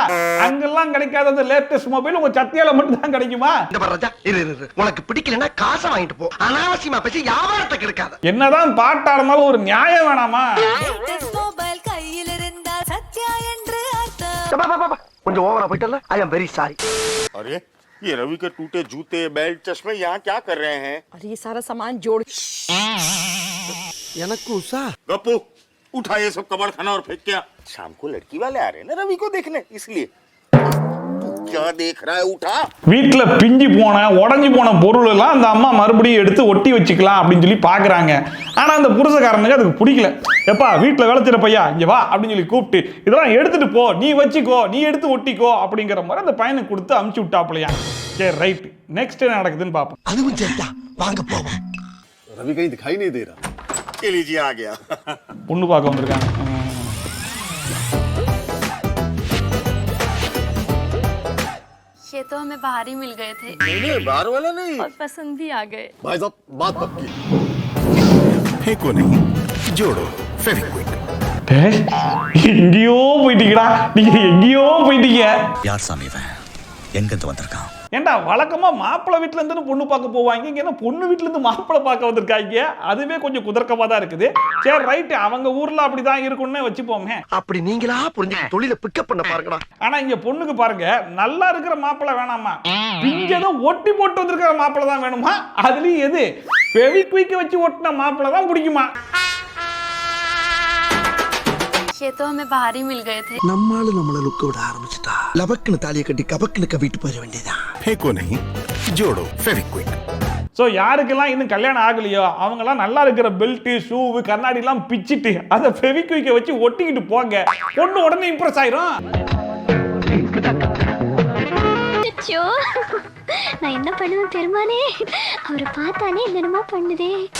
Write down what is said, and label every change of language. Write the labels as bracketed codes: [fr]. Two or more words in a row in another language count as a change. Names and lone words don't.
[ta] அங்கெல்லாம் கிடைக்காத அந்த [en] latest mobile [ta] உங்க சத்யால மட்டும் தான் கிடைக்குமா? இந்த பரஜா இரு உனக்கு பிடிக்கலன்னா காசை வாங்கிட்டு போ. அனாவசியமா பேசி வியாபாரத்தை கெடுக்காத. என்னதான் பாட்டா இருந்தாலும் ஒரு நியாயம் வேணாமா? [en] latest mobile [ta] கையில் இருந்தால் சத்யா என்று அர்த்தம். கொஞ்சம் ஓவரா போயிட்டல. [en] I am very sorry. [hi] अरे ये रवि के टूटे जूते, बेल्ट, चश्मे यहाँ क्या कर रहे हैं? अरे ये सारा सामान जोड़ [ta] எனக்கு உஷா [hi] गप्पू उठा ये सब कबाड़ खाना और फेंक क्या? शाम को लड़की वाले आ रहे हैं ना रवि को देखने, इसलिए तू क्या देख रहा है? उठा. [ta] வீட்டுல பிஞ்சு போன உடஞ்சி போன பொருள் எல்லாம் அந்த அம்மா மறுபடியும் எடுத்து ஒட்டி வச்சுக்கலாம் அப்படின்னு சொல்லி பாக்குறாங்க. ஆனா அந்த புருஷக்காரனுக்கு அதுக்கு பிடிக்கல. எப்பா வீட்டுல வேலை செய்யற பையா இங்க வா அப்படின்னு சொல்லி கூப்பிட்டு இதெல்லாம் எடுத்துட்டு போ, நீ வச்சுக்கோ, நீ எடுத்து ஒட்டிக்கோ அப்படிங்கிற மாதிரி அந்த பையனுக்கு கொடுத்து அமுச்சு விட்டாப்லையா. சரி [en] right, next [ta] என்ன நடக்குதுன்னு பாப்போம். அதுவும் சரிடா, வாங்க போவோம். [hi] रवि कहीं दिखाई नहीं दे रहा. ये लीजिए आ गया. [ta] பொண்ணு பார்க்க வந்திருக்காங்க. [hi] ये तो हमें बाहर ही मिल गए थे नहीं बाहर वाला नहीं. और पसंद भी आ गए. भाई साहब बात पक्की. फेंको नहीं, जोड़ो. फेविक्विक. [ta] எங்கேயோ போயிட்டீங்கடா, நீங்க எங்கேயோ போயிட்டீங்க. யார் சாமி இவன்? எங்கிருந்து வந்திருக்கான்? ஏண்டா வழக்கமா மாப்பிள்ளை வீட்டுல இருந்து பொண்ணு பார்க்க போவாங்க, இங்க என்ன பொண்ணு வீட்டுல இருந்து மாப்பிள்ளை பார்க்க வந்திருக்காங்க. அதுவே கொஞ்சம் குதர்க்கமா தான் இருக்குது. சரி ரைட், அவங்க ஊர்ல அப்படிதான் இருக்கும்னு வச்சுப்போமே. அப்படி நீங்களா புரிஞ்சு தொழில பிக்கப் பண்ண பாருங்கடா. ஆனா இங்க பொண்ணுக்கு பாருங்க, நல்லா இருக்கிற மாப்பிள்ளை வேணாமா, பிஞ்சதை ஒட்டி போட்டு வந்திருக்கிற மாப்பிள்ளை தான் வேணுமா. அதுலயும் எது ஃபெவிக்விக் வச்சு ஒட்டின மாப்பிள்ளை தான் பிடிக்குமா. [hi] ये तो हमें बाहर ही मिल गए थे। [ta] நம்மால நம்மள லுக்க விட ஆரம்பிச்சிட்டா. லபக்குன்னு தாலியை கட்டி கபக்குன்னு கவிட்டு போயிட வேண்டியதான். [hi] फेंको नहीं, जोड़ो फेविक्विक. [ta] ஸோ யாருக்கெல்லாம் இன்னும் கல்யாணம் ஆகலையோ அவங்கெல்லாம் நல்லா இருக்கிற [en] belt, shoe, [ta] கண்ணாடி எல்லாம் பிச்சிட்டு அதை ஃபெவிக்விக்கை வச்சு ஒட்டிக்கிட்டு போங்க. பொண்ணு உடனே இம்ப்ரெஸ் ஆயிரும். நான் என்ன பண்ணுவேன் பெருமானே, அவரை பார்த்தானே என்னென்னமோ பண்ணுதே.